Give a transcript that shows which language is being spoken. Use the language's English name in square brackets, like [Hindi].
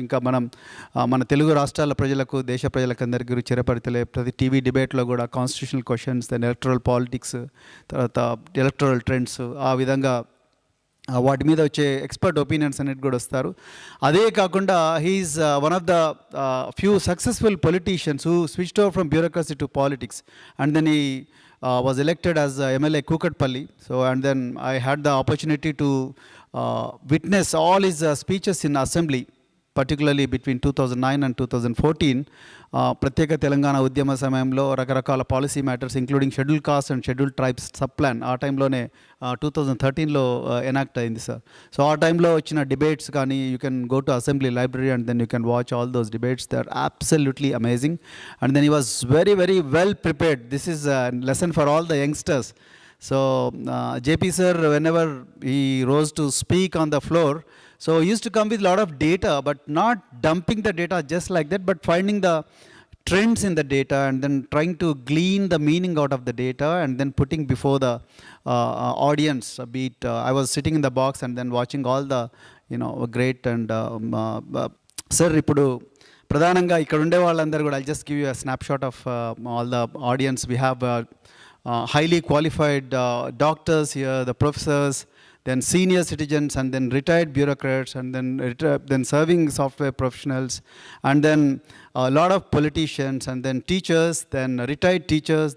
[Telugu] ఇంకా మన తెలుగు రాష్ట్రాల ప్రజలకు, దేశ ప్రజలకు అందరికీ చిరపరితలే ప్రతి టీవీ డిబేట్లో కూడా constitutional questions, then electoral politics, తర్వాత ఎలక్టరల్ ట్రెండ్స్, ఆ విధంగా వాటి మీద వచ్చే ఎక్స్పర్ట్ ఒపీనియన్స్ అనేది కూడా వస్తారు. అదే కాకుండా [English] He is one of the few successful politicians who switched over from bureaucracy to politics, and then he was elected as MLA Kukatpalli. So and then I had the opportunity to witness all his speeches in assembly, particularly between 2009 and 2014. [Telugu] ప్రత్యేక తెలంగాణ ఉద్యమ సమయంలో రకరకాల [English] policy matters including schedule caste and schedule tribes sub plan [Telugu] ఆ టైంలోనే 2013లో enact అయింది sir. So ఆ టైంలో వచ్చిన డిబేట్స్ కానీ, [English] You can go to assembly library and then you can watch all those debates. They are absolutely amazing. And then he was very very well prepared. This is lesson for all the youngsters. So JP sir, whenever he rose to speak on the floor, so he used to come with a lot of data, but not dumping the data just like that, but finding the trends in the data and then trying to glean the meaning out of the data and then putting before the audience. Be it I was sitting in the box and then watching all the great and sir [Telugu] ఇప్పుడు ప్రధానంగా ఇక్కడ ఉండే వాళ్ళందరూ కూడా [English] I just give you a snapshot of all the audience. We have highly qualified doctors here, the professors, then senior citizens, and then retired bureaucrats, and then serving software professionals, and then a lot of politicians, and then teachers, then retired teachers.